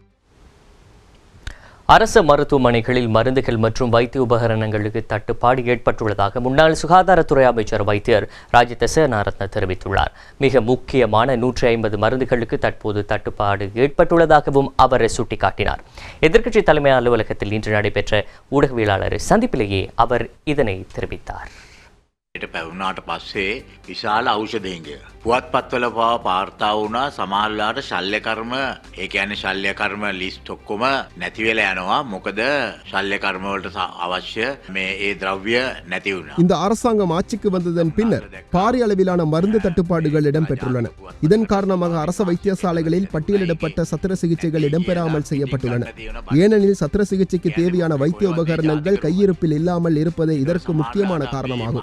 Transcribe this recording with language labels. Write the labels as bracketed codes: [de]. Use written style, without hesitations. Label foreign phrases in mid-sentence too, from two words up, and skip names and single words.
[ta] அரசு மருத்துவமனைகளில் மருந்துகள் மற்றும் வைத்திய உபகரணங்களுக்கு தட்டுப்பாடு ஏற்பட்டுள்ளதாக முன்னாள் சுகாதாரத்துறை அமைச்சர் வைத்தியர் ராஜித சேனாரத்ன தெரிவித்துள்ளார். மிக முக்கியமான 150 மருந்துகளுக்கு தற்போது தட்டுப்பாடு ஏற்பட்டுள்ளதாகவும் அவர் சுட்டிக்காட்டினார். எதிர்க்கட்சி தலைமை அலுவலகத்தில் இன்று நடைபெற்ற ஊடகவியலாளர் சந்திப்பிலேயே அவர் இதனை தெரிவித்தார். [si] පැවුණාට පස්සේ විශාල ඖෂධයන්ගේ පුවත්පත්වල පවා වාර්තා වුණා සමහරවිට ශල්‍ය කර්ම ඒ කියන්නේ ශල්‍ය කර්ම ලිස්ට් ඔක්කොම නැති වෙලා යනවා මොකද ශල්‍ය කර්ම වලට අවශ්‍ය මේ ඒ ද්‍රව්‍ය නැති වුණා. [ta] இந்த அரசாங்கம் ஆட்சிக்கு வந்ததன் பின்னர் பாரிய அளவிலான மருந்து தட்டுப்பாடுகள் இடம்பெற்றுள்ளன. இதன் காரணமாக அரசு வைத்தியசாலைகளில் பட்டியலிடப்பட்ட சத்திர சிகிச்சைகள் இடம்பெறாமல் செய்யப்பட்டுள்ளன. ஏனெனில் சத்திர சிகிச்சைக்கு தேவையான வைத்திய உபகரணங்கள் கையிருப்பில் இல்லாமல் இருப்பதே இதற்கு முக்கியமான காரணமாகும்.